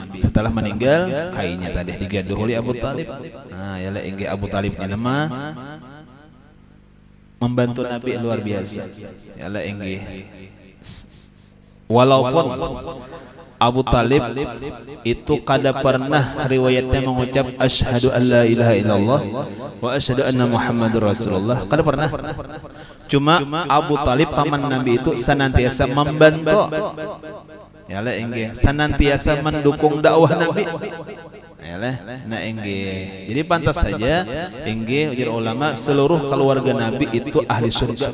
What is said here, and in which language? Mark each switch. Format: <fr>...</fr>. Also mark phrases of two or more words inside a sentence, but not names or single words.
<bjn>Setelah meninggal kainnya tadi digaduh oleh Abu Talib. Nah yalah inggih Abu Talibnya lemah membantu Nabi luar biasa. Yalah inggih. Walaupun Abu Talib itu kada pernah riwayatnya mengucap</bjn> <ar>أشهد أن لا إله إلا الله وأشهد أن محمدا رسول الله.</ar> <bjn>Kada pernah. Cuma Abu Talib paman Nabi itu senantiasa membantu. Yalah inggih, senantiasa mendukung dakwah Nabi. Yalah, nah inggih. Jadi pantas saja inggih ujar ulama seluruh keluarga Nabi itu ahli surga.</bjn>